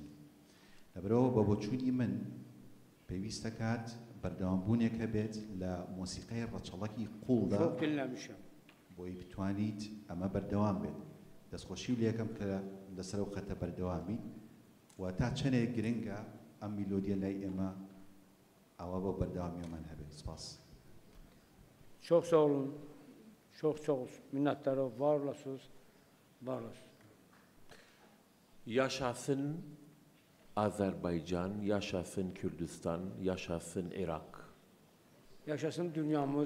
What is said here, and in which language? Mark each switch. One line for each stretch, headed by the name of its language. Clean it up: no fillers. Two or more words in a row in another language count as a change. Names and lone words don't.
Central Kurdish: لەبەرەوە بە بۆچوونی من پێویستە کات بەردەوامبوونێک هەبێت لە مۆسیقای ڕەچەڵەکی قوڵدا بۆی بتوانیت ئەمە بەردەوام بێت. دەستخۆشی و لێکم کە لەسەر ئەو خەتە بەردەوامی و تا چەندێک گرنگە ئەم میلۆدیە لای ئێمە ئەوە بۆ بەردەوامیەمان هەبێت. سپاس.
Turkish: Çok sağ olun. Çok minnettarım. Var olasınız. Var olasınız. Yaşasın Azerbaycan, yaşasın Kürdistan, yaşasın Irak. Yaşasın dünyamız.